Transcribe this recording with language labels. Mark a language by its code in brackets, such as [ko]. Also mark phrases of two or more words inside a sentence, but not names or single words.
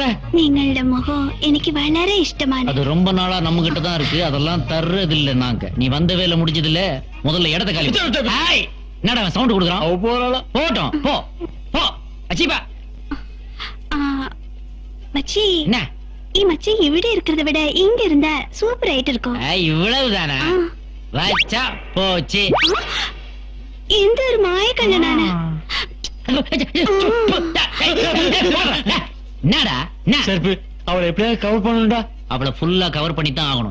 [ml] നിങ്ങളോട മുഖം എനിക്ക് വളര ഇഷ്ടമാന. [ta] அது ரொம்ப நாளா நம்ம கிட்ட தான் இருக்கு. அதெல்லாம் தர்றது இல்ல நாங்க. நீ வந்த வேலை முடிஞ்சது இல்ல. முதல்ல இடத்த காலி. என்னடா சவுண்ட் கொடுக்குறான்? போட்டோம் போ போ. அச்சிபா மச்சி. என்ன [ml] ഈ മച്ചി ഇവിടെ [ta] இருக்கிறத விட இங்க இருந்தா சூப்பர் ஆயிட்டு இருக்கும். இவ்வளவுதானா? வச்சா போச்சு. இந்த ஒரு மாய கண்ணனான. என்னடா செருப்பு? அவளை எப்படியாவது கவர் பண்ணணும்டா. அவளை [en] full cover [ta] பண்ணி தான் ஆகணும்.